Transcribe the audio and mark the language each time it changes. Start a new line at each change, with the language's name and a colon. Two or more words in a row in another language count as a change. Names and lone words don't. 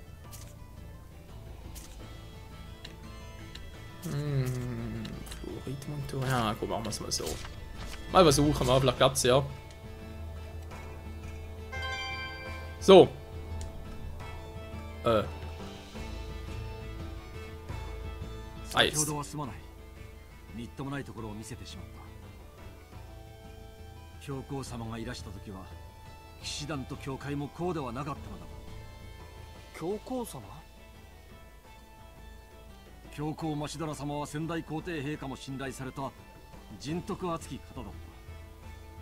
German: Fluorid Ja, gut, machen wir es mal so. Mal versuchen, mal, vielleicht klappt's ja. So. Ah, jetzt.
Japanese: みっともないところを見せてしまった。教皇様がいらした時は騎士団と教会もこうではなかったのだ。教皇様？教皇マシドラ様は先代皇帝陛下も信頼された人徳厚き方だった。